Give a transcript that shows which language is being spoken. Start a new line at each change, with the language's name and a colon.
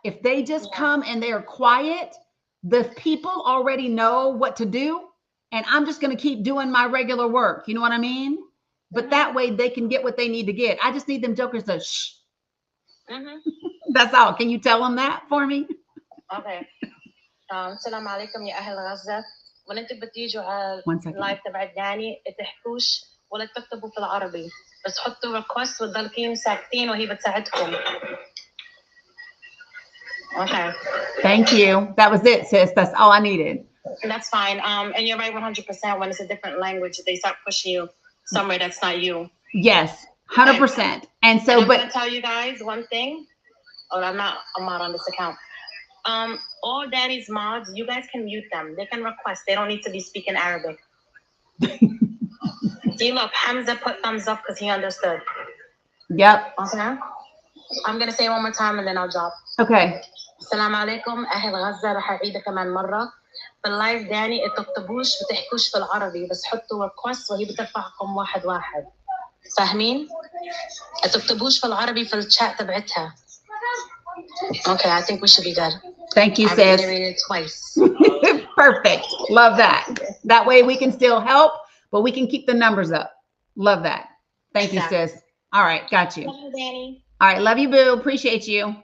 English: If they just come and they're quiet, the people already know what to do. And I'm just going to keep doing my regular work. You know what I mean? But that way they can get what they need to get. I just need them jokers to shh. That's all. Can you tell them that for me?
Arabic: Okay. السلام عليكم يا أهل غزة. ولا انتوا بتيجوا على اللايف تبع داني تحكوش ولا تكتبوا في العربي بس حطوا ريكوست وتضلكين ساكتين وهي بتساعدكم.
English: Okay. Thank you. That was it, sis. That's all I needed. That's fine. And you're right 100%. When it's a different language, they start pushing you somewhere that's not you. Yes, 100%. And so, I'm gonna tell you guys one thing. Oh, I'm not on this account. All Dani's mods, you guys can mute them. They can request. They don't need to be speaking Arabic. See, look, Hamza put thumbs up because he understood. Yep. Okay. I'm gonna say it one more time and then I'll drop. Okay.
Arabic: السلام عليكم أهل غزة. رح أعيدها كمان مرة. باللايف داني تكتبوش بتحكوش بالعربي بس حطوا ريكوست وهي بترفعكم واحد واحد. فاهمين؟ تكتبوش بالعربي في الشات تبعتها.
English: Okay, I think we should be good. Thank you, sis. I read it twice. Perfect. Love that. That way we can still help, but we can keep the numbers up. Love that. Thank you, sis. All right, got you. Love you, Dani. All right, love you, boo. Appreciate you.